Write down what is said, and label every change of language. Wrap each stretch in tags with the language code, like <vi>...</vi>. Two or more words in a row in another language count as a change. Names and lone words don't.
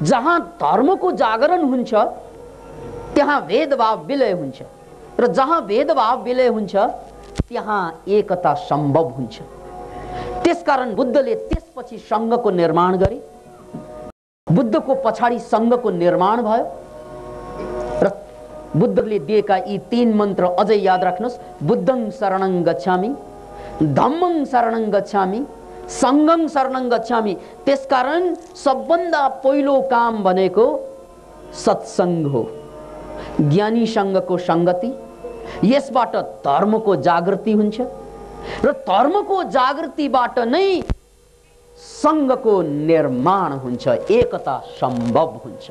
<ne>जहाँ धर्मको जागरण हुन्छ त्यहाँ भेदभाव विलय हुन्छ, र जहाँ भेदभाव विलय हुन्छ त्यहाँ एकता सम्भव हुन्छ। त्यसकारण बुद्धले त्यसपछि सङ्घको निर्माण गरे। बुद्धको पछाडि सङ्घको निर्माण भयो र बुद्धले दिएका यी 3 मन्त्र अझै याद राख्नुहोस्।</ne> <pi>बुद्धं शरणं गच्छामि, धम्मं शरणं गच्छामि, सङ्घं शरणं गच्छामि।</pi> <ne>त्यसकारण सबभन्दा पहिलो काम भनेको सत्सङ्ग हो, ज्ञानी सङ्घको सङ्गति। यसबाट धर्मको जागृति हुन्छ र धर्मको जागृतिबाट नै सङ्घको निर्माण हुन्छ, एकता सम्भव हुन्छ।</ne>